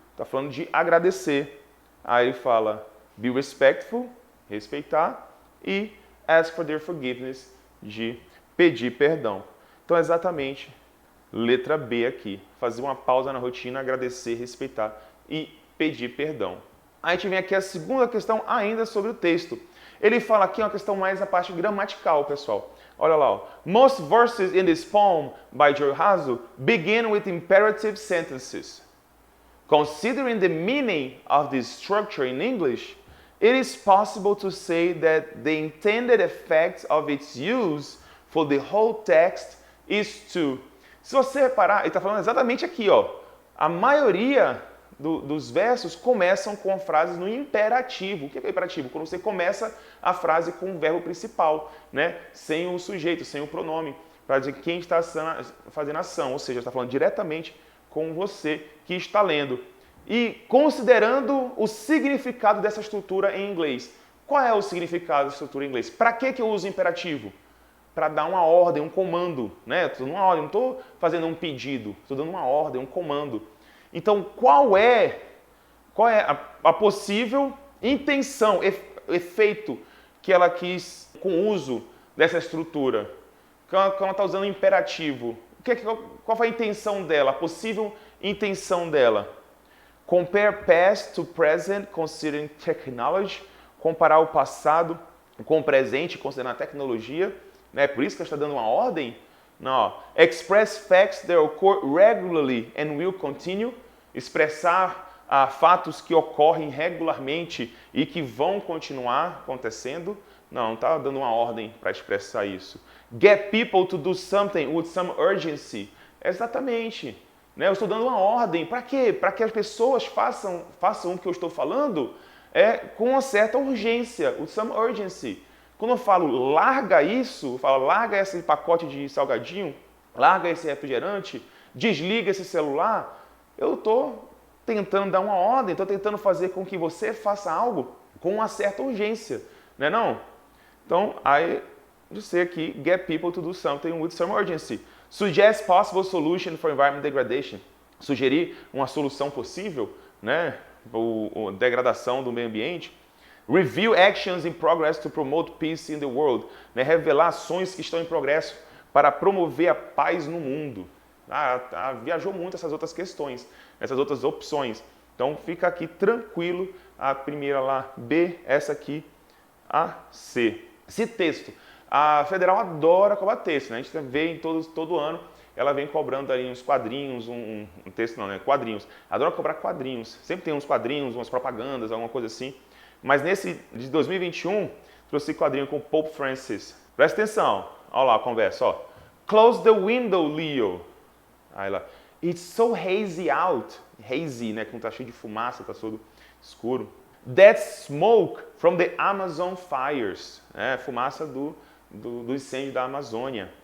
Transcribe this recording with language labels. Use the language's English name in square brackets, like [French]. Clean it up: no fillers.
[Portuguese] Está falando de agradecer. Aí ele fala, [English] be respectful, [Portuguese] respeitar, e [English] ask for their forgiveness, [Portuguese] de pedir perdão. Então, exatamente, letra B aqui. Fazer uma pausa na rotina, agradecer, respeitar e pedir perdão. Aí a gente vem aqui a segunda questão ainda sobre o texto. Ele fala aqui uma questão mais a parte gramatical, pessoal. Olha lá, ó. [English] Most verses in this poem by Joe Hazel begin with imperative sentences. Considering the meaning of this structure in English, it is possible to say that the intended effect of its use for the whole text is to... [Portuguese] Se você reparar, ele está falando exatamente aqui, ó. A maioria dos versos começam com frases no imperativo. O que é imperativo? Quando você começa a frase com o verbo principal, né? Sem o sujeito, sem o pronome, para dizer quem está fazendo a ação, ou seja, está falando diretamente com você que está lendo. E considerando o significado dessa estrutura em inglês. Qual é o significado dessa estrutura em inglês? Para que eu uso imperativo? Para dar uma ordem, um comando, né? Estou dando uma ordem, não estou fazendo um pedido, estou dando uma ordem, um comando. Então, qual é a possível intenção, efeito que ela quis com o uso dessa estrutura? Quando ela está usando imperativo, qual foi a intenção dela, a possível intenção dela? [English] Compare past to present, considering technology. [Portuguese] Comparar o passado com o presente, considerando a tecnologia. Né? Por isso que ela está dando uma ordem. Não. [English] Express facts that occur regularly and will continue. [Portuguese] Expressar fatos que ocorrem regularmente e que vão continuar acontecendo. Não está dando uma ordem para expressar isso. [English] Get people to do something with some urgency. [Portuguese] Exatamente. Né? Eu estou dando uma ordem. Para quê? Para que as pessoas façam o que eu estou falando com uma certa urgência. [English] With some urgency. [Portuguese] Quando eu falo larga isso, eu falo larga esse pacote de salgadinho, larga esse refrigerante, desliga esse celular, eu estou tentando dar uma ordem, estou tentando fazer com que você faça algo com uma certa urgência, não é não? Então, aí, eu sei aqui, [English] get people to do something with some urgency. Suggest possible solution for environment degradation. [Portuguese] Sugerir uma solução possível, né, para degradação do meio ambiente. [English] Reveal actions in progress to promote peace in the world. [Portuguese] Né? Revelar ações que estão em progresso para promover a paz no mundo. Viajou muito essas outras questões, essas outras opções. Então fica aqui tranquilo, a primeira lá, B, essa aqui, a C. Esse texto, a Federal adora cobrar texto, né? A gente vê em todo ano, ela vem cobrando ali uns quadrinhos, um texto não, né? Quadrinhos. Adora cobrar quadrinhos. Sempre tem uns quadrinhos, umas propagandas, alguma coisa assim. Mas nesse de 2021, trouxe quadrinho com Pope Francis. Presta atenção. Olha lá a conversa, ó. [English] Close the window, Leo. [Portuguese] Aí lá. [English] It's so hazy out. Hazy, né? [Portuguese] Quando tá cheio de fumaça, tá todo escuro. [English] That's smoke from the Amazon fires. [Portuguese] É, fumaça do incêndio da Amazônia.